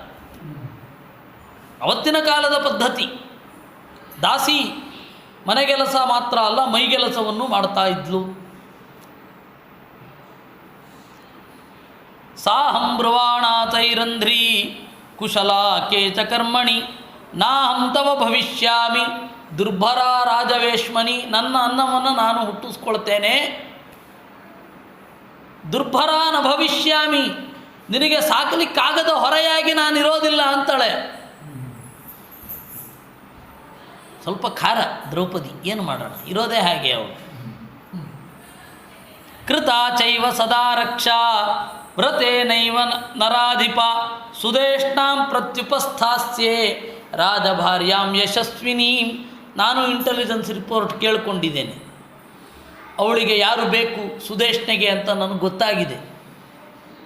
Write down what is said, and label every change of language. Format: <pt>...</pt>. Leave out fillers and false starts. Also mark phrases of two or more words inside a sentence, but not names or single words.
<kn>ಅವತ್ತಿನ ಕಾಲದ ಪದ್ಧತಿ. ದಾಸಿ ಮನೆಗೆಲಸ ಮಾತ್ರ ಅಲ್ಲ, ಮೈಗೆಲಸವನ್ನು ಮಾಡ್ತಾ ಇದ್ಲು.</kn> <sa>ಸಾಹಂ ಬ್ರುವಾಣಾ ತೈರಂಧ್ರಿ ಕುಶಲಾ ಕೇಚ ಕರ್ಮಣಿ ನಾಹಂ ತವ ಭವಿಷ್ಯಾಮಿ ದುರ್ಭರ ರಾಜವೇಶ್ಮನಿ.</sa> <kn>ನನ್ನ ಅನ್ನವನ್ನು ನಾನು ಹುಟ್ಟಿಸ್ಕೊಳ್ತೇನೆ,</kn> <sa>ದುರ್ಭರ ನ ಭವಿಷ್ಯಾಮಿ,</sa> <kn>ನಿನಗೆ ಸಾಕಲಿಕ್ಕಾಗದ ಹೊರೆಯಾಗಿ ನಾನಿರೋದಿಲ್ಲ ಅಂತಾಳೆ. ಸ್ವಲ್ಪ ಖಾರ ದ್ರೌಪದಿ, ಏನು ಮಾಡೋಣ, ಇರೋದೇ ಹಾಗೆ ಅವಳು.</kn> <sa>ಕೃತ ಚೈವ ಸದಾ ರಕ್ಷಾ ವ್ರತೇನೈವ ನರಾಧಿಪ ಸುದೇಷ್ಣಾಂ ಪ್ರತ್ಯುಪಸ್ಥಾಸ್ಯೆ ರಾಜಭಾರ್ಯಾಂ ಯಶಸ್ವಿನೀಂ.</sa> <kn>ನಾನು</kn> <en>intelligence report</en> <kn>ಕೇಳಿಕೊಂಡಿದ್ದೇನೆ. ಅವಳಿಗೆ ಯಾರು ಬೇಕು ಸುದೇಶ್ನೆಗೆ ಅಂತ ನನಗೆ ಗೊತ್ತಾಗಿದೆ.</kn>